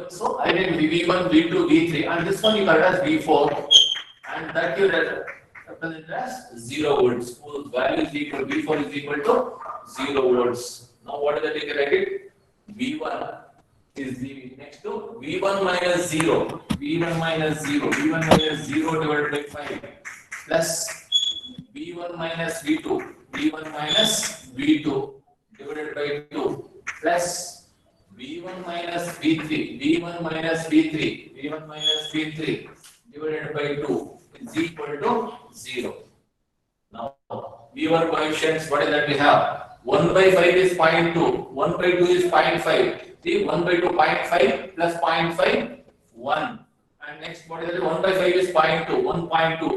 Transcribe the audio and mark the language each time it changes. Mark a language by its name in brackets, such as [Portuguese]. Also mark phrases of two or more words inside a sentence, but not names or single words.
[English] So I will V1, V2, V3, and this one you got as V4, and that you represent as 0 volts. Whose value is equal, V4 is equal to 0 volts. Now what is that you can write it? V1 is the next to V1 minus 0. V1 minus 0. V1 minus 0 divided by 5 plus V1 minus V2. V1 minus V2 divided by 2 plus V1 minus V3. V1 minus V3. V1 minus V3 divided by 2 is equal to 0. Now V1 coefficients, what is that we have? 1 by 5 is 0.2. 1 by 2 is 0.5. See, 1 by 2, 0.5 plus 0.5, 1. And next, what is it? 1 by 5 is 0.2. 1.2.